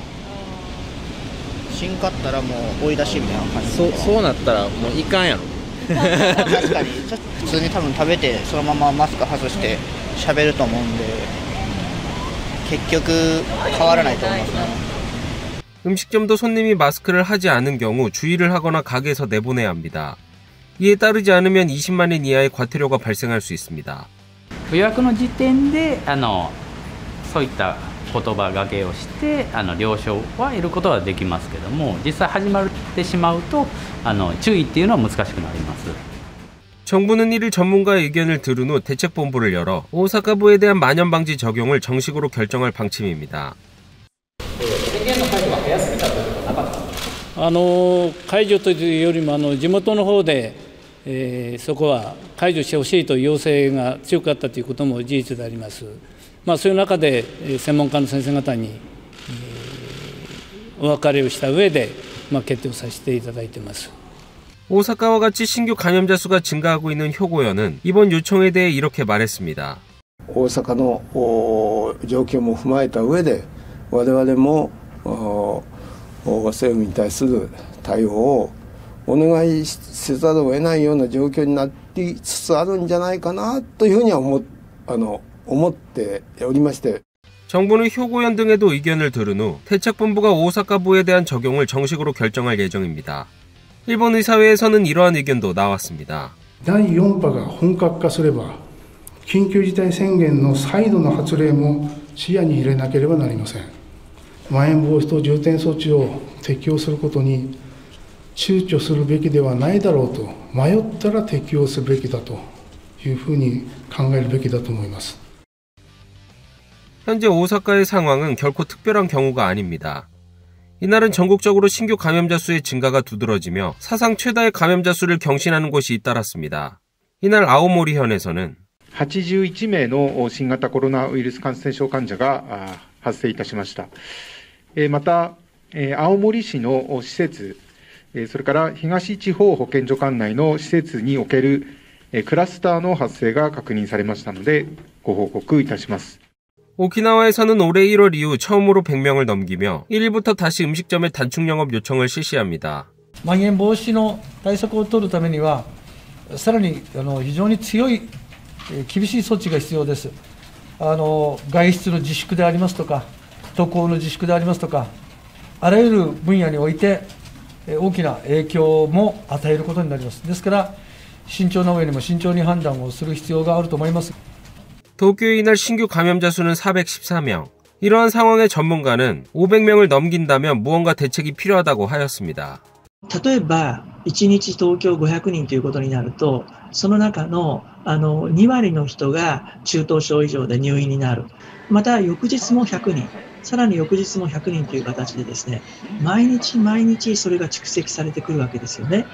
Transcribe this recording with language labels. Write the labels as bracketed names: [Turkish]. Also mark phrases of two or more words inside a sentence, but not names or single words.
[Japanese] しんかったらもう追い出しみたいな感じ。そうなったらもういかんやろ。確かに普通に多分食べてそのままマスク外して喋ると思うんで結局変わらないと思いますね。 [Korean] 음식점도 손님이 마스크를 하지 않은 경우 주의를 하거나 가게에서 내보내야 합니다. 이에 따르지 않으면 20만 엔 이하의 과태료가 발생할 수 있습니다. [Japanese] 予約の時点でそういった言葉がけをして了承は得ることはできますけども、実際始まってしまうと注意っていうのは難しくなります。 [Korean] 정부는 1일 전문가의 의견을 들은 후 대책본부를 열어 오사카부에 대한 만연방지 적용을 정식으로 결정할 방침입니다. [Japanese] 解除というよりも地元の方で、そこは解除してほしいという要請が強かったということも事実であります。そういう中で専門家の先生方に、お別れをした上で、決定をさせていただいています。 [Korean] 오사카와 같이 신규 감염자 수가 증가하고 있는 효고현은 이번 요청에 대해 이렇게 말했습니다. [Japanese] 大阪の状況も踏まえた上で我々も政府に対する対応をお願いせざるを得ないような状況になりつつあるんじゃないかなというふうには思っておりまして [Korean] 정부는 효고현 등에도 의견을 들은 후 대책본부가 오사카부에 대한 적용을 정식으로 결정할 예정입니다. 일본 의사회에서는 이러한 의견도 나왔습니다. [Japanese] 第4波が本格化すれば緊急事態宣言の再度の発令も視野に入れなければなりません。まん延防止等重点措置を適用することに躊躇するべきではないだろうと迷ったら適用すべきだというふうに考えるべきだと思います。 [Korean] 현재 오사카의 상황은 결코 특별한 경우가 아닙니다. 이날은 전국적으로 신규 감염자 수의 증가가 두드러지며 사상 최다의 감염자 수를 경신하는 곳이 잇따랐습니다. 이날 아오모리현에서는 [Japanese] 81 名の新型コロナウイルス感染症患者が発生いたしました。また、青森市の施設、それから東地方保健所管内の施設におけるクラスターの発生が確認されましたので、ご報告いたします。 [Korean] 오키나와에서는 올해 1월 이후 처음으로 100명을 넘기며 1일부터 다시 음식점의 단축 영업 요청을 실시합니다. [Japanese] まん延防止の対策を取るためには、さらに非常に強い厳しい措置が必要です。外出の自粛でありますとか、渡航の自粛でありますとか、あらゆる分野において大きな影響も与えることになります。ですから、慎重な上にも慎重に判断をする必要があると思います。 [Korean] 도쿄의 이날 신규 감염자 수는 414명. 이러한 상황의 전문가는 500명을 넘긴다면 무언가 대책이 필요하다고 하였습니다. [Japanese] 例えば1日東京500人ということになると、その中の2割の人が中等症以上で入院になる。また翌日も100人、さらに翌日も100人という形でですね、毎日毎日それが蓄積されてくるわけですよね。